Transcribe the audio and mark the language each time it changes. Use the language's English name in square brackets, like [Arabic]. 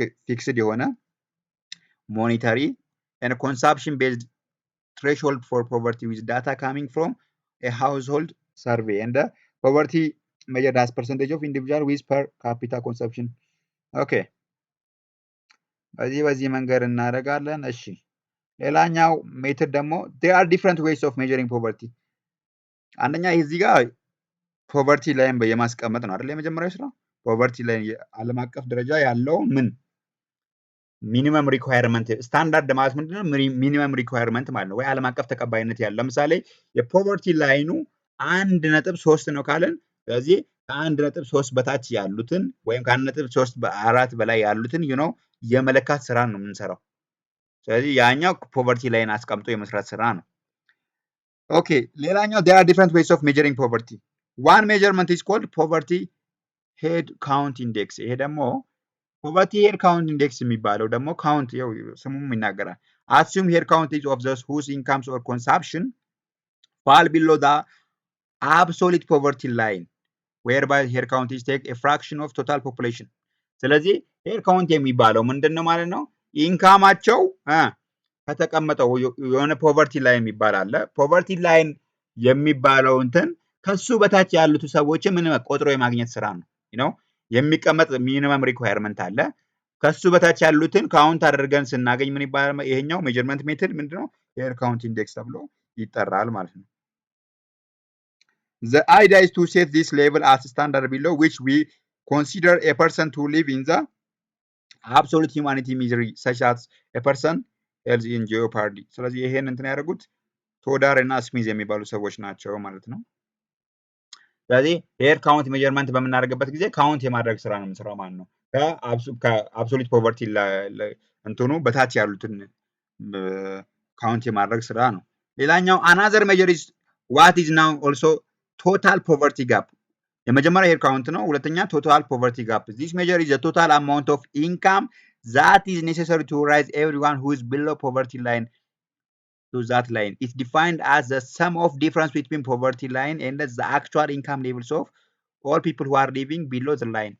[English] fixed የሆነ monetary and consumption based threshold for poverty with data coming from a household survey and the poverty measured as percentage of individual with per capita consumption. [Amharic] okay በዚህ መንገድ እናደርጋለን። እሺ ሌላኛው ሜተድ ደግሞ [English] there are different ways of measuring poverty። [Amharic] አንደኛ እዚህ ጋር ፖቨርቲ ላይም የማስቀመጥ ነው አይደል የመጀመሪያው ስራ ፖቨርቲ ላይ ዓለም አቀፍ ደረጃ ያለው ሚኒመም ሪኳየርመንት ስታንዳርድ ማለት ምንድነው ሚኒመም ሪኳየርመንት ማለት ነው ወይ ዓለም አቀፍ ተቀባይነት ያለው። ለምሳሌ የፖቨርቲ ላይኑ 1.3 ነው ካለን ስለዚህ ከ1.3 በታች ያሉትን ወይም ከ1.34 በላይ ያሉትን የመለካት ስራ ነው የምንሰራው። ስለዚህ ያኛው ፖቨርቲ ላይን አስቀምጦ የመስራት ስራ ነው። ኦኬ ሌላኛው [English] there are different ways of measuring poverty. One measurement is called poverty head count index. [Amharic] ይሄ ደግሞ [English] poverty head count index [Amharic] የሚባለው ደግሞ [English] count [Amharic] ስሙም ይናገራል። [English] Assume head count is of those whose incomes or consumption fall below the absolute poverty line, whereby head count is take a fraction of total population. [Amharic] ስለዚህ head count የሚባለው ምንድነው ማለት ነው? ኢንካማቸው ከተቀመጠው የሆነ ፖቨርቲ ላይን የሚባል አለ። ፖቨርቲ ላይን የሚባለው እንትን ከሱ በታች ያሉት ሰዎች ምን ቆጥሮ የማግኘት ስራ ነው። የሚቀመጥ ሚኒመም ሪኳየርመንት አለ። ከሱ በታች ያሉትን ካውንት አድርገን ስናገኝ ምን ይባላል? ይሄኛው ሜጀርመንት ሜተድ ምንድነው? [English] ሄድ ካውንት ኢንዴክስ [Amharic] ተብሎ ይጠራል ማለት ነው። [English] The idea is to set this level as standard below which we consider a person to live in the absolute humanity misery such as a person else in jeopardy. [Amharic] ስለዚህ ይሄን እንትን ያደርጉት ቶዳር እና ስሚዝ የሚባሉ ሰዎች ናቸው ማለት ነው። ስለዚህ ሄድ ካውንት ሜጀርመንት በምናደርግበት ጊዜ ካውንት የማድረግ ስራ ነው የምንሰራው ማለት ነው። ከአብሶሉት ፖቨርቲ እንትኑ በታች ያሉትን [English] ካውንት [Amharic] የማድረግ ስራ ነው። ሌላኛው [English] አናዘር ሜጀር ኢዝ ዋት ኢዝ ናው ኦልሶ ቶታል ፖቨርቲ ጋፕ። [Amharic] የመጀመሪያ ሄድ ካውንት ነው። ሁለተኛ [English] ቶታል ፖቨርቲ ጋፕ። ዚስ ሜጀር ኢዝ ዘ ቶታል አማውንት ኦፍ ኢንካም that is necessary to raise everyone who is below poverty line to that line. It's defined as the sum of difference between poverty line and the actual income levels of all people who are living below the line.